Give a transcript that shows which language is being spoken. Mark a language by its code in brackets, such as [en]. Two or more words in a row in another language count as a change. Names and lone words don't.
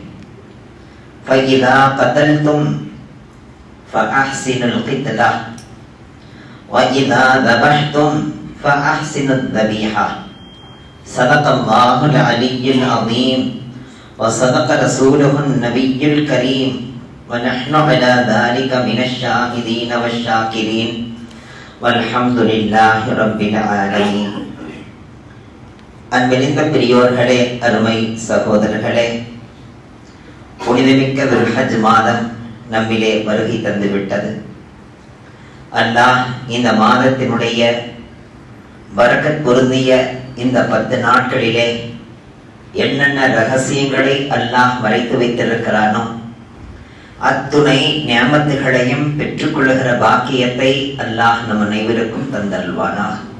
[ar] فإذا قتلتم فأحسنوا القتلة وإذا ذبحتم فأحسنوا الذبيحة. صدق الله العلي العظيم وصدق رسوله النبي الكريم ونحن على ذلك من الشاهدين والشاكرين والحمد لله رب العالمين. [ta] அன்பிலிந்த பெரியோர்களே, அருமை சகோதரர்களே, புனிதமிக்க துல்ஹஜ் மாதம் நம்மிலே வருகை தந்துவிட்டது. அல்லாஹ் இந்த மாதத்தினுடைய பரக்கத் பொருந்திய இந்த 10 நாட்களிலே என்னென்ன ரகசியங்களை அல்லாஹ் மறைத்து வைத்திருக்கிறானோ அத்துணை நியாமத்துகளையும் பெற்றுக்கொள்ளுகிற பாக்கியத்தை அல்லாஹ் நம் அனைவருக்கும் தந்தல்வானாக.